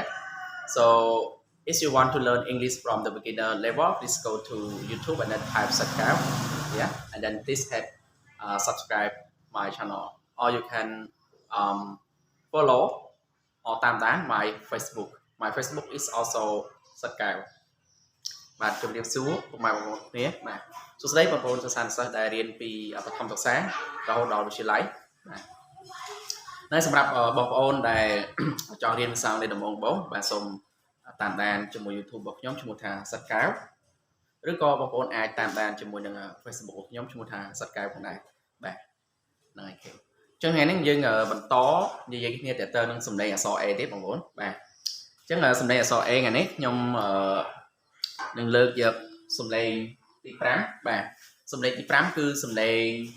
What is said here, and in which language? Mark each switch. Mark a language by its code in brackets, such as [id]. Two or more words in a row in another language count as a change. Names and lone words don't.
[en] So if you want to learn English from the beginner level, please go to YouTube and then type Sakao. Yeah, and then please hit subscribe my channel, or you can follow or time down my Facebook. My Facebook is also Sakao. [km] បាទជំរាបសួរពុកម៉ែបងប្អូនគ្នាបាទសួស្តីបងប្អូនសិស្សានុសិស្សដែលរៀនពីបឋមសិក្សារហូតដល់វិទ្យាល័យបាទនៅ សម្រាប់បងប្អូនដែលចង់រៀនភាសាអង់គ្លេសដំបូងបាទសូមតាមដានជាមួយ YouTube របស់ខ្ញុំឈ្មោះថាសិតកែវឬក៏បងប្អូនអាចតាមដានជាមួយនឹង Facebook របស់ខ្ញុំឈ្មោះថាសិតកែវផងដែរបាទហ្នឹងហើយគេអញ្ចឹងថ្ងៃនេះយើងបន្តនិយាយគ្នាតទៅនឹងសំឡេងអក្សរ A ទេបងប្អូនបាទអញ្ចឹងសំឡេងអក្សរ A ថ្ងៃនេះខ្ញុំនឹងលើកយកសំឡេងទី5បាទសំឡេងទី5គឺសំឡេង